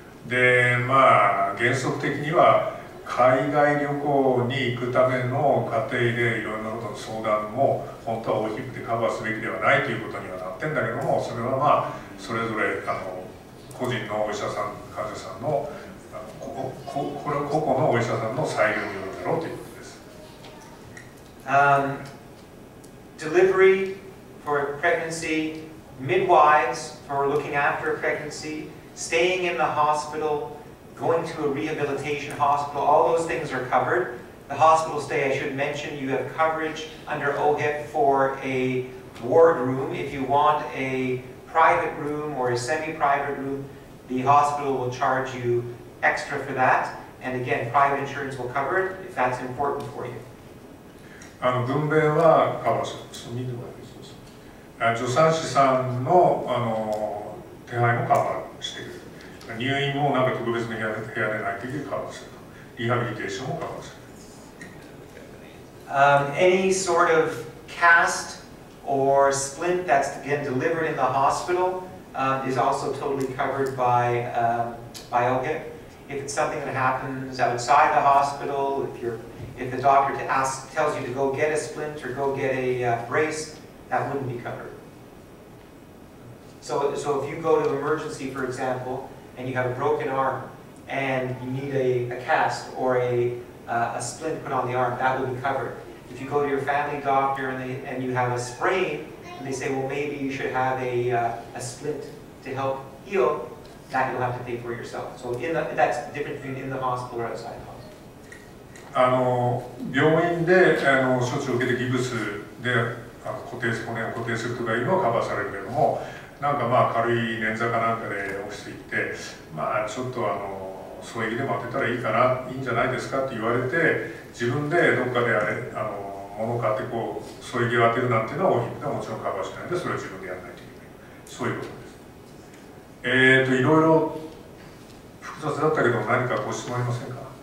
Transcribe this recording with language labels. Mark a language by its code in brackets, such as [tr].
[ja] で原則的には海外旅行に行くための過程でいろんなことの相談も本当はOHIPでカバーすべきではないということにはなってんだけども、それはそれぞれ個人のお医者さん患者さんの個々のお医者さんの裁量によるだろうということです。 [en] Delivery for pregnancy, midwives for looking after a pregnancy, staying in the hospital, going to a rehabilitation hospital, all those things are covered. The hospital stay, I should mention, you have coverage under OHIP for a ward room. If you want a private room or a semi-private room, the hospital will charge you extra for that. And again, private insurance will cover it if that's important for you. [ja] 分娩はカバーする。助産師さんの手配もカバーしてくれる。入院もなんか特別な部屋でないときにカバーすると。リハビリテーションもカバーする。 [en] Any sort of cast or splint that's again delivered in the hospital is also totally covered by OHIP. If it's something that happens outside the hospital, if the doctor tells you to go get a splint or go get a brace, that wouldn't be covered. So if you go to emergency, for example, and you have a broken arm and you need a cast or a splint put on the arm, that will be covered. If you go to your family doctor and you have a sprain, and they say, well, maybe you should have a splint to help heal, that you'll have to pay for yourself. So that's the difference between in the hospital or outside the hospital. [ja] 病院で処置を受けてギブスで骨を固定するとかいうのはカバーされるけれども、なんか軽い捻挫かなんかでオフィス行ってちょっと添え木でも当てたらいいかな、いいんじゃないですかって言われて、自分でどっかで物を買ってこう添え木を当てるなんていうのは OHIP ではもちろんカバーしないので、それは自分でやらないといけない、そういうことです。いろいろ複雑だったけど何かご質問ありませんか？